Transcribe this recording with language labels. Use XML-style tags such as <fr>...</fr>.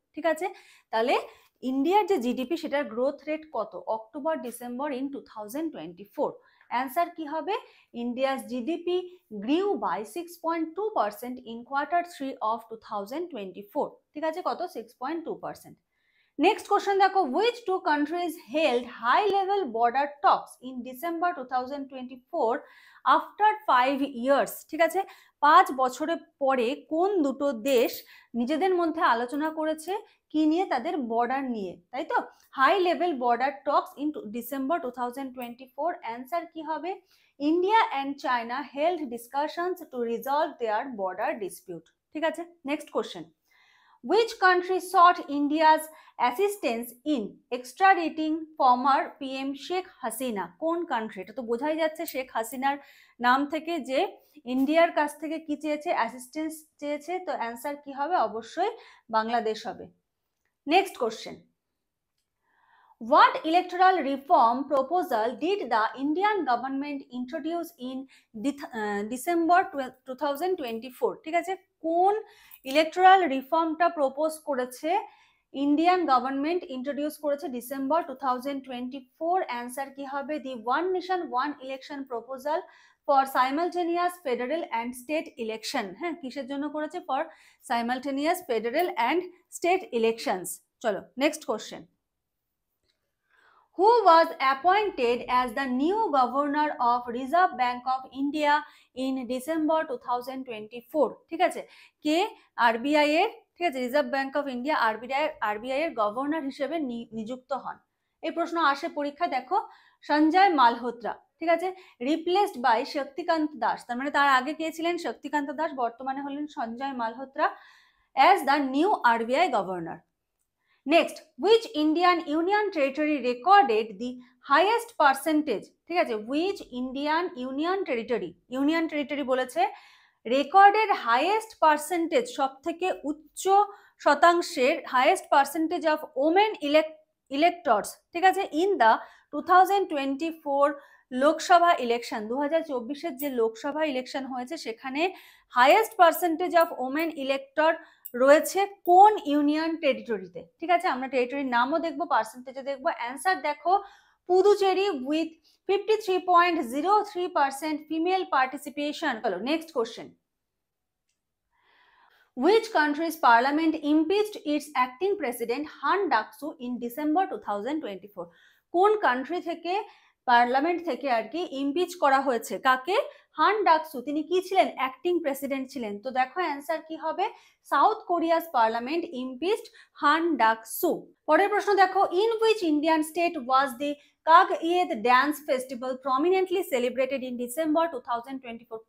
<bn>ঠিক আছে, তাহলে ইন্ডিয়ার যে জিডিপি সেটার গ্রোথ রেট কত অক্টোবর ডিসেম্বর ইন 2024। অ্যান্সার কি হবে,</bn> <en>India's GDP grew by 6.2% in quarter 3 of 2024।</en> <bn>ঠিক আছে, কত 6.2%।</bn> <en>Next question দেখো, which two countries held high level border talks in December 2024 after 5 years?</en> <bn>ঠিক আছে, 5 বছরের পরে কোন দুটো দেশ নিজেদের মধ্যে আলোচনা করেছে কি নিয়ে, তাদের বর্ডার নিয়ে, তাই তো।</bn> <en>High level border talks in December 2024।</en> <bn>Answer কি হবে,</bn> <en>India and China held discussions to resolve their border dispute. ঠিক আছে, next question, which country sought India's assistance in extraditing former PM Sheikh Hasina?</en> <bn>কোন কান্ট্রি? এটা তো বোঝাই যাচ্ছে শেখ হাসিনার নাম থেকে যে ইন্ডিয়ার কাছ থেকে কি চেয়েছে, অ্যাসিস্ট্যান্স চেয়েছে। তো অ্যান্সার কি হবে, অবশ্যই বাংলাদেশ হবে।</bn> <en>Next question, what electoral reform proposal did the Indian government introduce in December 2024?</en> <bn>ঠিক আছে, কোন ইলেকট্রাল রিফর্মটা প্রপোজ করেছে ইন্ডিয়ান গভর্নমেন্ট, ইন্ট্রোডিউস করেছে ডিসেম্বর 2024। অ্যান্সার কি হবে,</bn> <en>The one nation one election proposal for simultaneous federal and state election.</en> <bn>হ্যাঁ, কিসের জন্য করেছে,</bn> <en>For simultaneous federal and state elections. চলো next question, who was appointed as the new governor of Reserve Bank of India in December 2024?</en> <bn>ঠিক আছে, কে RBI এর, ঠিক আছে, reserve bank of India RBI এর গভর্নর হিসেবে নিযুক্ত হন। এই প্রশ্ন আসে পরীক্ষা, দেখো সঞ্জয় মালহোত্রা। ঠিক আছে,</bn> <en>Replaced by Shaktikanta Das.</en> <bn>তার মানে তার আগে কে ছিলেন, শক্তিকান্ত দাস, বর্তমানে হলেন Sanjay Malhotra</bn> <en>As the new RBI governor. Next, which Indian Union territory recorded the highest percentage? ঠিক আছে, which Indian Union territory বলেছে recorded highest percentage,</en> <bn>সব থেকে উচ্চ শতাংশের</bn> <en>Highest percentage of women electors, ঠিক আছে, in the 2024 Lok Sabha election.</en> <bn>2024-এর যে লোকসভা ইলেকশন হয়েছে সেখানে highest percentage of women elector রয়েছে কোন ইউনিয়ন টেরিটরিতে? ঠিক আছে, আমরা টেরিটরির নামও দেখবো, পার্সেন্টেজও দেখবো। অ্যান্সার দেখো,</bn> <en>Puducherry with 53.03% female participation. চলো next question, which country's parliament impeached its acting president Han Duck-soo in December 2024?</en> <bn>কোন কান্ট্রি থেকে পার্লামেন্ট থেকে আর কি ইমপিচ করা হয়েছে, কাকে, হান ডাকসু। তিনি কি ছিলেন, অ্যাক্টিং প্রেসিডেন্ট ছিলেন। তো দেখো অ্যান্সার কি হবে,</bn> <en>South Korea's parliament impeached Han Duck soo.</en> <bn>পরের প্রশ্ন দেখো,</bn> <en>In which Indian state was the Kagyed dance festival prominently celebrated in December 2024?</en>